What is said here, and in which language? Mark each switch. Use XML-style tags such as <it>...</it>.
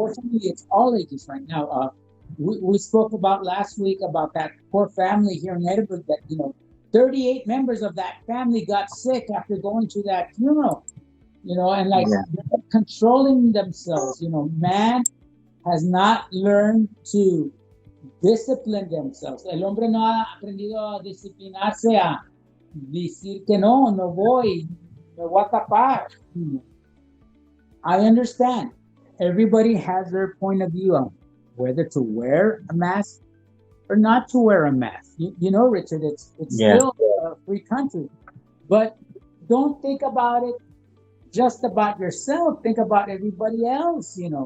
<en>Unfortunately, it's all ages right now. We spoke about last week about that poor family here in Edinburgh that 38 members of that family got sick after going to that funeral. And like, yeah, they're controlling themselves. Man has not learned to discipline themselves.</en> <es>El hombre no ha aprendido a disciplinarse, a decir que no, no voy, me voy a tapar.</es> <en>I understand. Everybody has their point of view on whether to wear a mask or not to wear a mask. Richard, it's yeah, still a free country, but don't think about it just about yourself. Think about everybody else.</en>